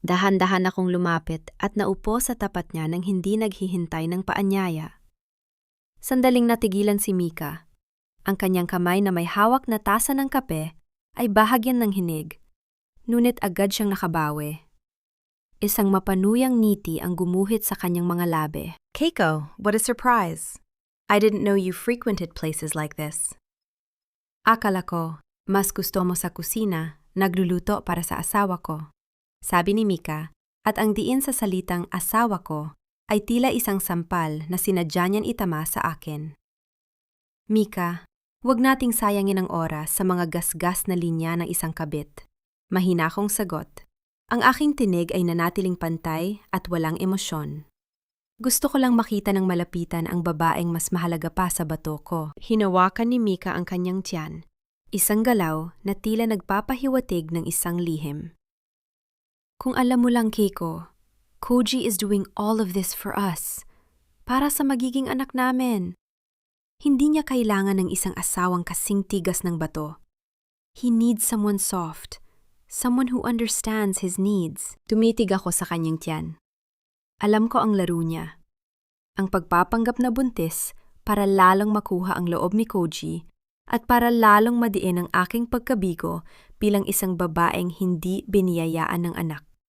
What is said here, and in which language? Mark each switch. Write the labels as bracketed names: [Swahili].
[Filipino] Dahan-dahan akong lumapit at naupo sa tapat niya nang hindi naghihintay ng paanyaya. Sandaling natigilan si Mika. Ang kanyang kamay na may hawak na tasa ng kape ay bahagyan ng hinig, ngunit agad siyang nakabawi. Isang mapanuyang ngiti ang gumuhit sa kanyang mga labi. [English] Keiko, what a surprise! I didn't know you frequented places like this. [Filipino] Akala ko, mas gusto mo sa kusina, nagluluto para sa asawa ko. Sabi ni Mika, at ang diin sa salitang asawa ko ay tila isang sampal na sinadya niyan itama sa akin. Mika, huwag nating sayangin ang oras sa mga gasgas na linya ng isang kabit. Mahina akong sagot. Ang aking tinig ay nanatiling pantay at walang emosyon. Gusto ko lang makita ng malapitan ang babaeng mas mahalaga pa sa bato ko. Hinawakan ni Mika ang kanyang tiyan. Isang galaw na tila nagpapahiwatig ng isang lihim. Kung alam mo lang, [English] Keiko, Koji is doing all of this for us. [Filipino] Para sa magiging anak namin. Hindi niya kailangan ng isang asawang kasing tigas ng bato. [English] He needs someone soft. Someone who understands his needs. [Filipino] Tumitig ako sa kanyang tiyan. Alam ko ang laro niya. Ang pagpapanggap na buntis para lalong makuha ang loob ni Koji at para lalong madiin ang aking pagkabigo bilang isang babaeng hindi biniyayaan ng anak.